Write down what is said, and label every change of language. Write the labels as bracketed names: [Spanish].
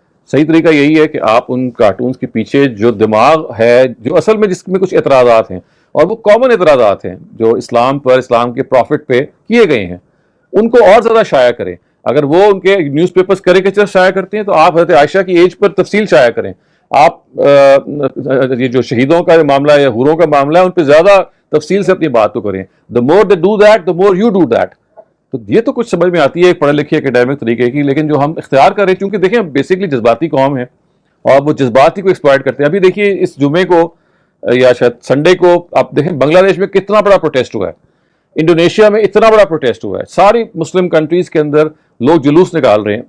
[Urdu] صحیح طریقہ یہی ہے کہ آپ ان کارٹونز کے پیچھے جو دماغ ہے, جو اصل میں جس میں کچھ اعتراضات ہیں, اور وہ کامن اعتراضات ہیں جو اسلام پر, اسلام کے پروفٹ پہ کیے گئے ہیں, ان کو اور زیادہ شائع کریں. اگر وہ ان کے نیوز پیپرز کریکیچر شائع کرتے ہیں, تو آپ حضرت عائشہ کی ایج پر تفصیل شائع کریں. آپ یہ جو شہیدوں کا معاملہ ہے یا حوروں کا معاملہ ہے, ان پہ زیادہ تفصیل سے اپنی بات کو کریں. [English] the more they do that, the more you do that. [Urdu] تو یہ تو کچھ سمجھ میں آتی ہے ایک پڑھے لکھے اکیڈیمک طریقے کی, لیکن جو ہم اختیار کر رہے ہیں, کیونکہ دیکھیں ہم بیسکلی جذباتی قوم ہیں, اور وہ جذباتی کو ایکسپلائٹ کرتے ہیں. ابھی دیکھیے اس جمعے کو یا شاید سنڈے کو آپ دیکھیں بنگلہ دیش میں کتنا بڑا پروٹیسٹ ہوا ہے, انڈونیشیا میں اتنا بڑا پروٹیسٹ ہوا ہے, ساری مسلم کنٹریز کے اندر لوگ جلوس نکال رہے ہیں.